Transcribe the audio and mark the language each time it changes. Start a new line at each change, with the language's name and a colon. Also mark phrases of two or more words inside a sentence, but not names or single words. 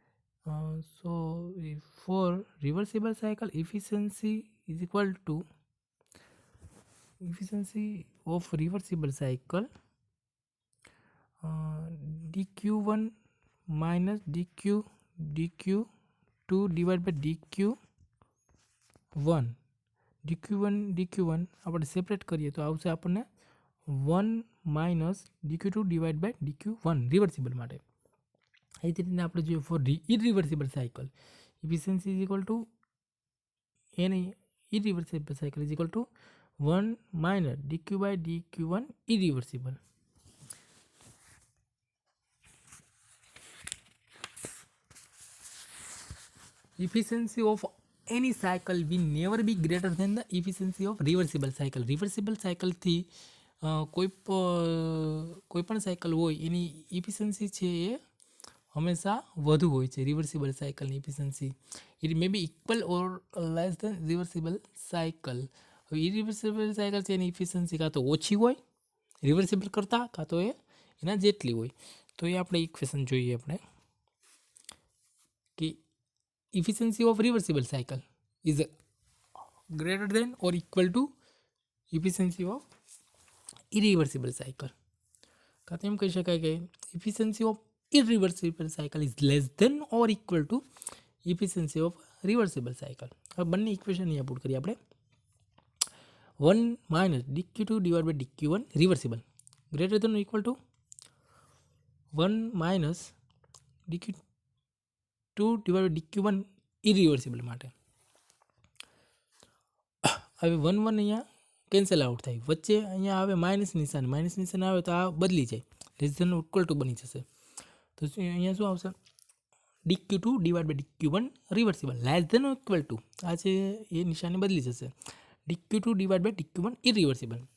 English: For reversible cycle, efficiency is equal to efficiency of reversible cycle dq1 minus dq2 divided by dq1 dq1
Gujarati: આપણે સેપરેટ કરીએ તો આવશે આપણને 1
English: minus dq2 divide by dq1 reversible માટે.
Gujarati: એ જ રીતના આપણે જોઈએ
English: for irreversible cycle efficiency is equal to any irreversible cycle is equal to 1 minus dq by dq1 irreversible. Efficiency of any cycle will never be greater than the efficiency of reversible cycle. Reversible cycle
Gujarati: થી કોઈ પણ સાયકલ હોય એની એફિશિયન્સી છે એ હંમેશા વધુ હોય છે
English: reversible cycle
Gujarati: એફિશિયન્સી.
English: it may be equal or less than reversible cycle.
Gujarati: હવે
English: irreversible cycle
Gujarati: છે એની એફિશિયન્સી કાં તો ઓછી હોય રિવર્સિબલ કરતાં, કાં તો એના જેટલી હોય. તો એ આપણે ઇક્વેશન જોઈએ આપણે કે
English: efficiency of reversible cycle is greater than or equal to efficiency of irreversible cycle.
Gujarati: કાં તો એમ કહી શકાય કે
English: efficiency of irreversible cycle is less than or equal to efficiency of reversible cycle.
Gujarati: હવે બંને ઇક્વેશન અહીંયા પુટ કરીએ આપણે.
English: 1 minus dq2 divided by dq1 reversible greater than or equal to 1 minus dq2 divided by dq1 irreversible માટે.
Gujarati: હવે 1 1 અહીંયા
English: cancel out
Gujarati: થાય, વચ્ચે અહીંયા આવે માઇનસ નિશાન આવે તો આ બદલી જાય,
English: less than equal to
Gujarati: બની જશે. તો અહીંયા શું આવશે
English: dq2 divide by dq1 reversible less than equal to
Gujarati: આ છે એ નિશાની બદલી જશે
English: dq2 divide by dq1 irreversible.